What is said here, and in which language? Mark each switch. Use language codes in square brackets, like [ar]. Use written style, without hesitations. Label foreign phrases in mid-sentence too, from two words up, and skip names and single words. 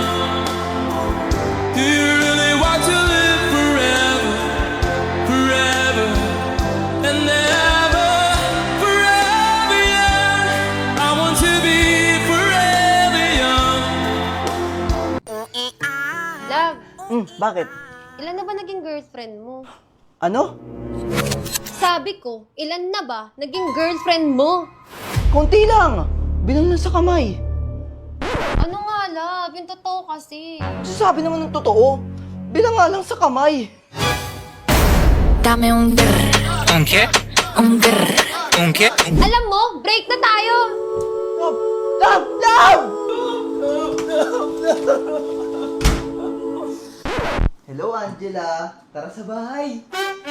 [en] Do you really want to live forever, forever and ever? Forever young. I want to be forever young. Love, [tl] Bakit? ilan na ba naging girlfriend mo? Ano? Sabi ko, ilan na ba naging girlfriend mo? Konti lang! Bilang lang sa kamay. Ano nga, love? Yung totoo kasi. Sabi naman ng totoo. Bilang nga lang sa kamay. [es] Dame un grr. ¿Un qué? Un grr. ¿Un qué? [tl] Alam mo, break na tayo! [en] Love! Love! Love! Hello, Angela. [tl] Tara sa bahay.